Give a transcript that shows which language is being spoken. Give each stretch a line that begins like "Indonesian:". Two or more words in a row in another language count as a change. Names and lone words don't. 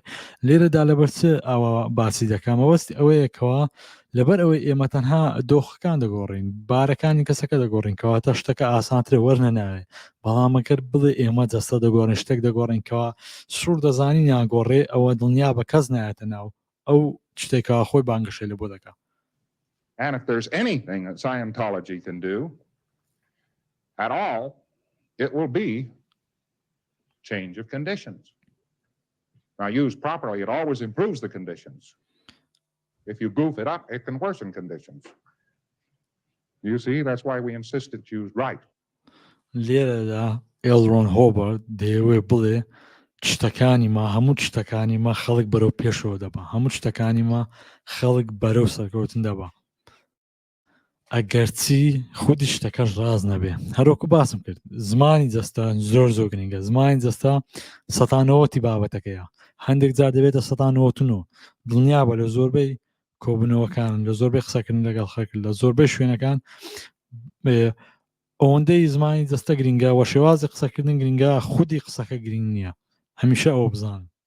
Central Kurdish: لێرەدا لەبەر چ ئەوە باسی دەکەم ئەوەستی ئەوەیەکەوە لەبەر ئەوەی ئێمە تەنها دۆخەکان دەگۆڕین بارەکانی کەسەکە دەگۆڕین کەواتە شتەکە ئاسانترە وەرنە ناوێ بەڵام ئەگەر بڵێ ئێمە جەستە دەگۆڕین شتێک دەگۆڕینکەوە سوور دەزانی ناگۆڕێ ئەوە دڵنیا بە کەس نایەتە ناو ئەو شتێکەوە خۆی بانگەشێ لە بۆ دەکات.
English: And if there's anything that Scientology can do at all, it will be change of conditions. Now, used properly, it always improves the conditions. If you goof it up, it can worsen conditions. You see, that's why we insist it's used right.
Central Kurdish: لێرەدا ئێڵڕۆن هۆبەرد دەیەوێ بڵێ شتەکانی ما هەموو شتەکانی ما خەڵک بەرەو پێشەوە دەبا هەموو شتەکانی ما خەڵک بەرەو سەرکەوتن دەبا ئەگەرچی خودی شتەکەش ڕاز نەبێ هەروەکو باسم کرد زمانی جەستە زۆر گرنگە زمانی جەستە ١٩٠ بابەتەکەیە هەندێک جار دەبێتە ١٩٩ دڵنیا بە لە زۆربەی کۆبنەوەکان لە زۆربەی قسەکردن لەگەڵ خەکرد لە زۆربەی شوێنەکان ئەوەندەی زمانی جەستە گرنگە وە شێوازی قسەکردن گرنگە خودی قسەکە گرنگ نییە هەمیشە ئەوە بزان.